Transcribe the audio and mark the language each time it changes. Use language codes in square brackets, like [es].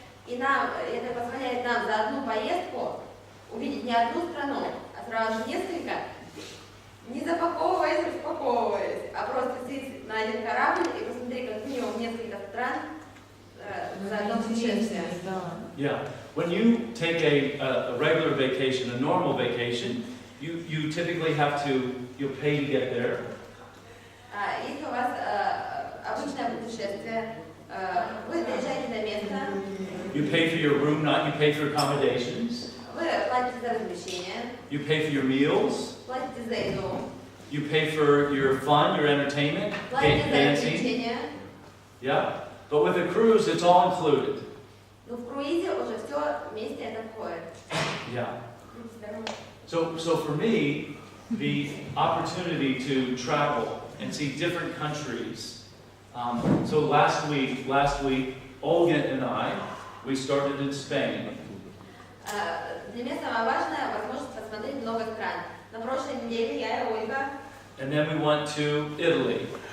[ru] И это позволяет нам за одну поездку увидеть не одну страну, а сразу же несколько, не запаковываясь, распаковываясь, а просто сесть на один корабль и посмотреть как минимум несколько стран за одно путешествие. [en] Yeah. When you take a regular vacation, a normal vacation, you typically have to, you pay to get there. [ru] Если у вас обычное путешествие, вы доезжаете до места. [en] You pay for your room, you pay for accommodations. [ru] Вы платите за размещение. [en] You pay for your meals. [ru] Платите за еду. [en] You pay for your fun, your entertainment, [ru] Платите за [en] dancing. [ru] развлечения. [en] Yeah. But with a cruise, it's all included. [ru] Но в круизе уже все вместе это входит. [en] Yeah. So for me, the opportunity to travel and see different countries. So last week, Olga and I, we started in Spain. [ru] Для меня самое важное возможность посмотреть много стран. На прошлой неделе я и Ольга. [en] And then we went to Italy.